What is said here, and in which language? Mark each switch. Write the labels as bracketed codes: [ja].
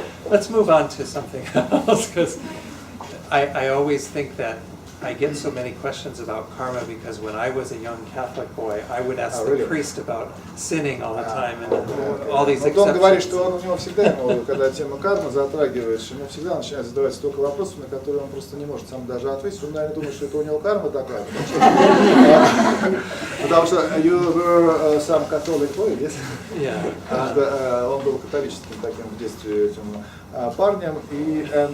[en] Let's move on to something else, because I always think that I get so many questions about karma because when I was a young Catholic boy, I would ask the priest about sinning all the time and all these exceptions. [ru] Он говорит, что у него всегда, когда тема кармы затрагиваешь, ему всегда начинает задавать столько вопросов, на которые он просто не может сам даже ответить. Он, наверное, думает, что это у него карма такая. Потому что [en] you were some Catholic boy, yes? Yeah. [ru] Он был католическим таким в детстве этим парнем, и